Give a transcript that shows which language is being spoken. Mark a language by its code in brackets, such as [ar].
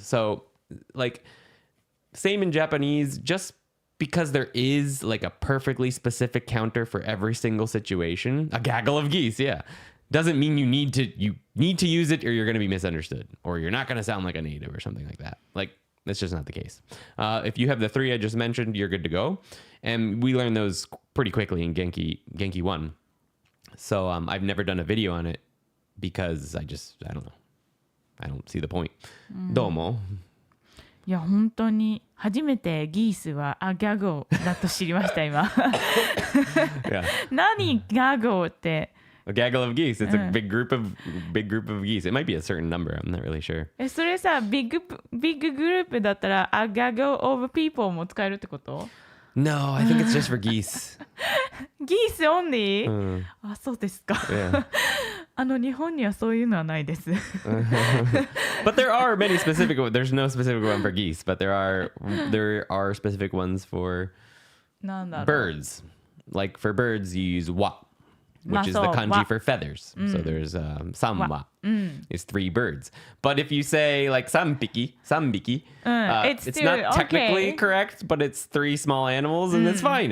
[en] So like same in Japanese, just because there is like a perfectly specific counter for every single situation, a gaggle of geese, doesn't mean you need to use it or you're going to be misunderstood or you're not going to sound like a native or something like that. Like that's just not the case. If you have the 3 I just mentioned, you're good to go. And we learned those pretty quickly in Genki 1. So I've never done a video on it because I don't know. I don't see the point. Domo. [ja] いや本当に初めてギースはギャゴーだと知りました今。何ギャゴーって。 [en] A gaggle of geese. It's a big group of geese. It might be a certain number. I'm not really sure. [ja] それさビッググループだったら [en] a gaggle of people [ja] も使えるってこと？ [en] No, I think it's just for geese. [ja] ギース only？ あ、そうですか。日本にはそういうのはないです。 [en] But there are many specific. There's no specific one for geese, but there are specific ones for birds. Like for birds, you use wa, which is the kanji for feathers. So there's samwa is 3 birds. But if you say like sambiki, it's not technically correct, but it's 3 small animals, and it's fine.